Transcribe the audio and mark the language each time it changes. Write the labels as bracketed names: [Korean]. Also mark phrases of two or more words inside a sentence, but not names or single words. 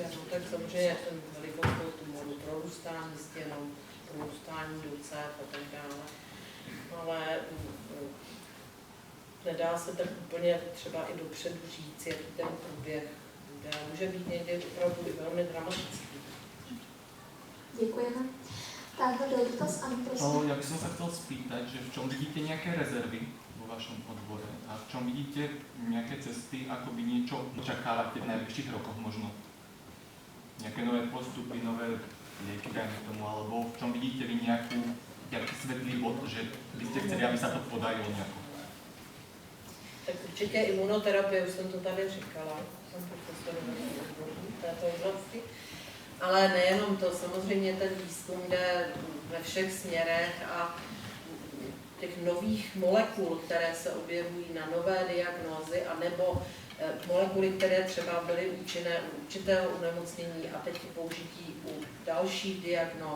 [Czech] No, tak samozřejmě ten velikost toho tumoru, prorůstání stěnou, prorůstání do cév a tak dále. Ale nedá se tak úplně třeba i dopředu říct, jaký ten průběh bude. Může být někdy opravdu i velmi dramatický. Děkujeme. Tak, byl dotaz, ano, prosím. [Slovak] Ja by som sa chcel spýtať, že v čom vidíte nejaké rezervy vo vašom odbore a v čom vidíte nejaké cesty, ako by niečo očakávate v najbližších rokoch možno? Nejaké nové postupy, nové lieky, dajme tomu, alebo v čom vidíte vy nejaký svetlý bod, že by ste chceli, aby sa to podarilo nejako? [Czech] Tak určitě imunoterapie, už jsem to tady říkala, jsem profesorem této oblasti. Ale nejenom to, samozřejmě ten výzkum jde ve všech směrech a těch nových molekul, které se objevují na nové diagnózy, anebo molekuly, které třeba byly účinné u určitého onemocnění a teď použití u dalších diagnóz.